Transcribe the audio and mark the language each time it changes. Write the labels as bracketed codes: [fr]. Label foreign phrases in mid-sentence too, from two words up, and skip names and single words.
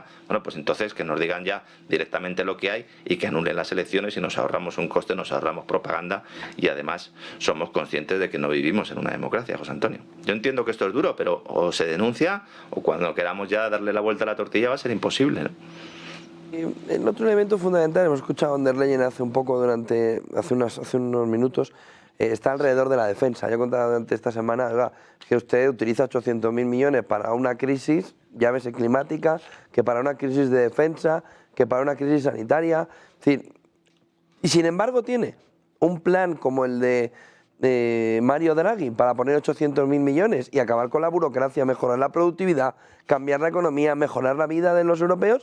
[es] Bueno, pues entonces que nos digan ya directamente lo que hay y que anulen las elecciones y nos ahorramos un coste, nos ahorramos propaganda y además somos conscientes de que no vivimos en una democracia, José Antonio. Yo entiendo que esto es duro, pero o se denuncia o cuando queramos ya darle la vuelta a la tortilla va a ser imposible, ¿no? El otro elemento fundamental, hemos escuchado a von der Leyen hace unos minutos, está alrededor de la defensa. Yo he contado durante esta semana, oiga, es que usted utiliza 800.000 millones para una crisis, llámese climática, que para una crisis de defensa, que para una crisis sanitaria. Es decir, y sin embargo tiene un plan como el de Mario Draghi para poner 800.000 millones y acabar con la burocracia, mejorar la productividad, cambiar la economía, mejorar la vida de los europeos.